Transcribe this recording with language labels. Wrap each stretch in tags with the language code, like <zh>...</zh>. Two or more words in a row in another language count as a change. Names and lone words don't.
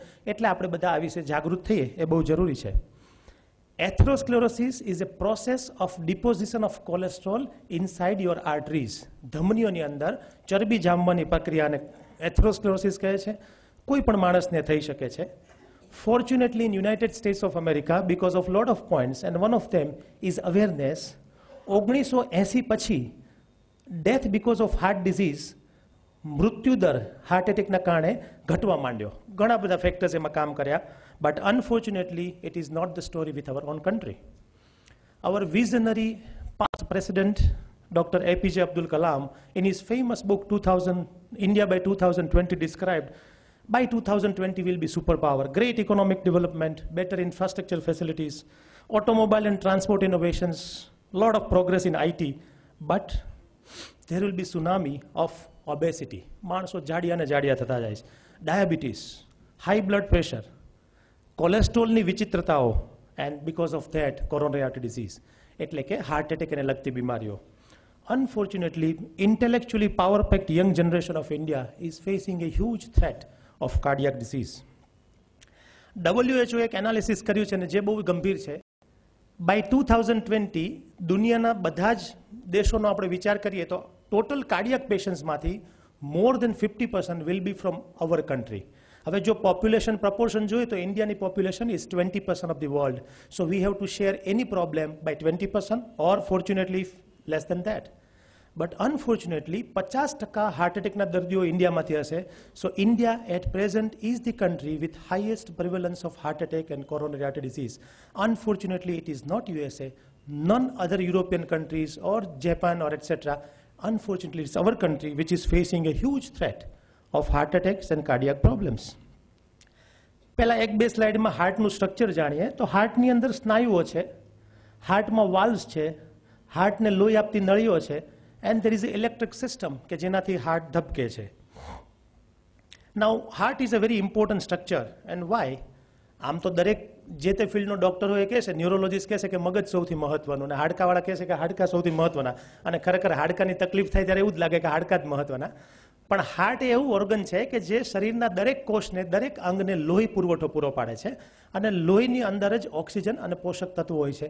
<gu>એટલે આપણે બધા આ વિશે જાગૃત થઈએ એ બહુ જરૂરી છે.</gu> <en>atherosclerosis is a process of deposition of cholesterol inside your arteries.</en> <gu>ધમનીઓની અંદર ચરબી જામવાની પ્રક્રિયાને એથેરોસ્ક્લેરોસિસ કહે છે. કોઈ પણ માણસને થઈ શકે છે.</gu> <en>Fortunately, in United States of America, because of lot of points, and one of them is awareness, 1980 પછી death because of heart disease,</en> <gu>મૃત્યુદર હાર્ટ એટેકના કારણે ઘટવા માંડ્યો. ઘણા બધા ફેક્ટર્સ એમાં કામ કર્યા,</gu> <en>but unfortunately it is not the story with our own country. our visionary past president Dr. APJ Abdul Kalam, in his famous book 2000 India by 2020, described by 2020 will be superpower, great economic development, better infrastructure facilities, automobile and transport innovations, lot of progress in IT, but there will be tsunami of obesity.</en> <gu>માણસો જાડિયા ને જાડિયા થતા જાય છે. ડાયાબિટીસ,</gu> <en>high blood pressure,</en> <gu>કોલેસ્ટ્રોલની વિચિત્રતાઓ,</gu> <en>and because of that coronary artery disease</en> <gu>એટલે કે</gu> <en>heart attack</en> <gu>અને લગતી બીમારીઓ.</gu> <en>Unfortunately, intellectually power-packed young generation of India is facing a huge threat of cardiac disease.</en> <gu>WHO એક એનાલિસિસ કર્યું છે અને જે બહુ ગંભીર છે. બાય 2020 દુનિયાના બધા જ દેશોનો આપણે વિચાર કરીએ તો</gu> <en>total cardiac</en> <gu>પેશન્ટ્સમાંથી</gu> <en>more than 50% will be from our country.</en> <gu>હવે જો</gu> <en>population proportion</en> <gu>જોઈએ તો ઇન્ડિયાની</gu> <en>population is 20% of the world. so we have to share any problem by 20% or fortunately less than that. but unfortunately</en> <gu>50% હાર્ટ એટેકના દર્દીઓ ઇન્ડિયામાંથી હશે.</gu> <en>so India at present is the country with highest prevalence of heart attack and coronary artery disease. Unfortunately, it is not USA, none other European countries or Japan or etc. Unfortunately, it's our country which is facing a huge threat of heart attacks and cardiac problems.</en> <gu>પહેલા એક બે સ્લાઇડમાં હાર્ટનું સ્ટ્રક્ચર જાણીએ તો હાર્ટની અંદર સ્નાયુઓ છે, હાર્ટમાં વાલ્વ્સ છે, હાર્ટને લોહી આપતી નળીઓ છે,</gu> <en>and there is an electric system</en> <gu>કે જેનાથી હાર્ટ ધબકે છે.</gu> <en>Now, heart is a very important structure, and why?</en> <gu>આમ તો દરેક જે તે ફિલ્ડનો ડૉક્ટર હોય કહે છે, ન્યુરોલોજીસ્ટ કહે છે કે મગજ સૌથી મહત્વનું, અને હાડકાવાળા કહે છે કે હાડકા સૌથી મહત્વના, અને ખરેખર હાડકાની તકલીફ થાય ત્યારે એવું જ લાગે કે હાડકા જ મહત્વના. પણ હાર્ટ એ એવું ઓર્ગન છે કે જે શરીરના દરેક કોષને, દરેક અંગને લોહી પુરવઠો પૂરો પાડે છે, અને લોહીની અંદર જ ઓક્સિજન અને પોષક તત્વો હોય છે.</gu>